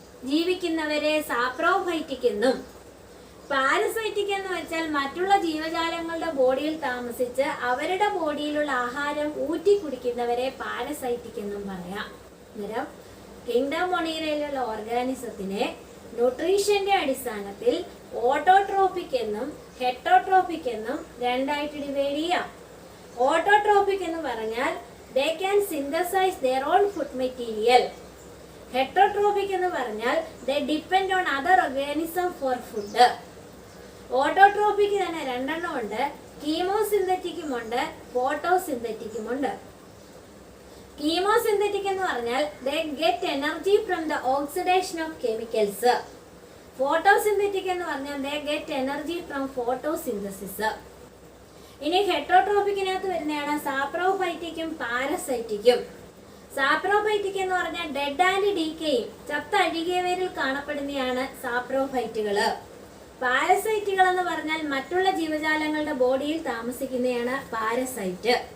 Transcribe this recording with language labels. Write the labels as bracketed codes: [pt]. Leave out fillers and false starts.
[ml] ജീവിക്കുന്നവരെ saprophytic എന്നും, parasitic എന്ന് വെച്ചാൽ മറ്റുള്ള ജീവജാലങ്ങളുടെ ബോഡിയിൽ താമസിച്ച് അവരുടെ ബോഡിയിലുള്ള ആഹാരം ഊറ്റി കുടിക്കുന്നവരെ പാരസൈറ്റിക് എന്നും പറയാം. അന്നേരം കിങ്ഡം മൊണീറയിലുള്ള ഓർഗാനിസത്തിനെ ന്യൂട്രീഷന്റെ അടിസ്ഥാനത്തിൽ ഓട്ടോട്രോപിക് എന്നും ഹെറ്റോട്രോപിക് എന്നും രണ്ടായിട്ട് ഡിവൈഡ് ചെയ്യാം. [en] autotrophic [ml] എന്ന് പറഞ്ഞാൽ [en] they can synthesize their own food material. Heterotrophic [ml] എന്ന് പറഞ്ഞാൽ [en] they depend on other organism for food. [ml] Autotrophic തന്നെ രണ്ടെണ്ണം ഉണ്ട്, കീമോസിന്തറ്റിക്കും ഉണ്ട്, ഫോട്ടോസിന്തറ്റിക്കും ഉണ്ട്. [en] chemosynthetic [ml] എന്ന് പറഞ്ഞാൽ [en] they get energy from the oxidation of chemicals. Photosynthetic [ml] എന്ന് പറഞ്ഞാൽ [en] they get energy from photosynthesis. [ml] ഇനി ഹെറ്റോട്രോപിക്കിനകത്ത് വരുന്നതാണ് സാപ്രോഫൈറ്റിക്കും പാരസൈറ്റിക്കും. സാപ്രോഫൈറ്റിക് എന്ന് പറഞ്ഞാൽ ഡെഡ് ആൻഡ് ഡീക്കേയും ചത്തഴുകിയവരിൽ കാണപ്പെടുന്നതാണ് സാപ്രോഫൈറ്റുകള്. പാരസൈറ്റുകൾ എന്ന് പറഞ്ഞാൽ മറ്റുള്ള ജീവജാലങ്ങളുടെ ബോഡിയിൽ താമസിക്കുന്നതാണ് പാരസൈറ്റ്.